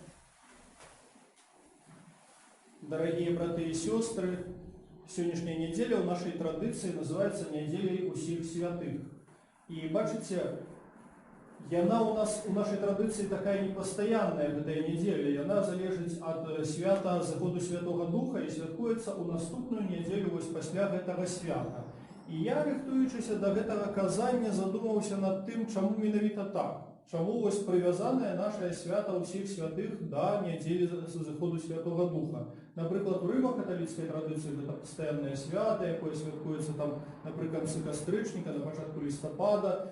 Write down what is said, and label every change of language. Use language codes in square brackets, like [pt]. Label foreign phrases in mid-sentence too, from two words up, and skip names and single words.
[ru] Дорогие браты и сестры, сегодняшняя неделя в нашей традиции называется «Неделей [be] усіх святых». И бачите, яна у нас у нашей традиции такая непостоянная в этой неделе, яна залежить от свята заходу Святого Духа и святкуется у наступную неделю вось пасля гэтага свята. И я, рыхтуючыся до гэтага казання, задумаўся над тым, чаму менавіта так. Чаму вось прывязанае нашае свята ўсіх святых да нядзелі заходу Святого Духа. Напрыклад, у рыма-каталіцкай традыцыі гэта пастаяннае свята, якое святкуецца там напрыканцы кастрычніка, на пачатку лістапада.